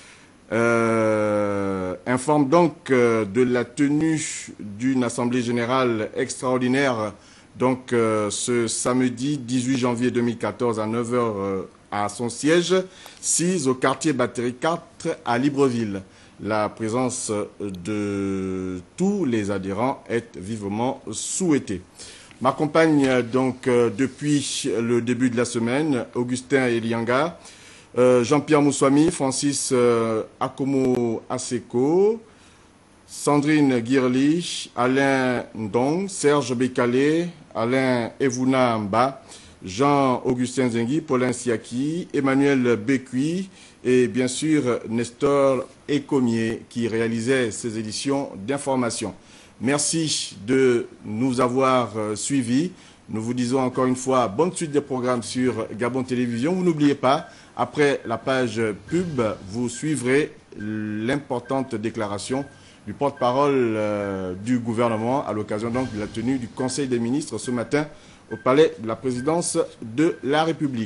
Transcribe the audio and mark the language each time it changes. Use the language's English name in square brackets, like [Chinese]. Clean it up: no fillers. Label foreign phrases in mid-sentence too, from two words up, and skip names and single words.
[French] informe donc de la tenue d'une assemblée générale extraordinaire donc ce samedi 18 janvier 2014 à 9 h à son siège, 6 au quartier Batterie 4 à Libreville. La présence de tous les adhérents est vivement souhaitée. M'accompagne donc depuis le début de la semaine Augustin Elianga, Jean-Pierre Moussouami, Francis Akomo Aseko, Sandrine Guirlich, Alain Ndong, Serge Bekale, Alain Evuna Mba, Jean-Augustin Zengui, Paulin Siaki, Emmanuel Bekui et bien sûr Nestor Ecomier qui réalisait ces éditions d'information. Merci de nous avoir suivis. Nous vous disons encore une fois bonne suite des programmes sur Gabon Télévision. Vous n'oubliez pas, après la page pub, vous suivrez l'importante déclaration du porte-parole du gouvernement à l'occasion donc de la tenue du Conseil des ministres ce matin au palais de la présidence de la République.